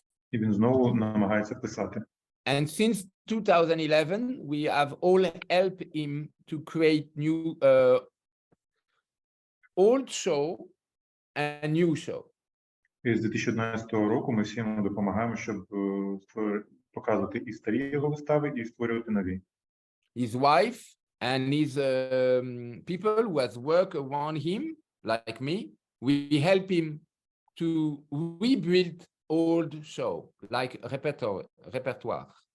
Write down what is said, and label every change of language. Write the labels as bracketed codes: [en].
[uk] І він знову намагається писати. [en] And since 2011, we have all helped him to create new old show and new show. [uk] І з 2011 року ми всім допомагаємо, щоб показувати і старі його вистави, і створювати нові. [en] His wife and his people who has worked around him, like me, we help him to rebuild old show, like repertoire.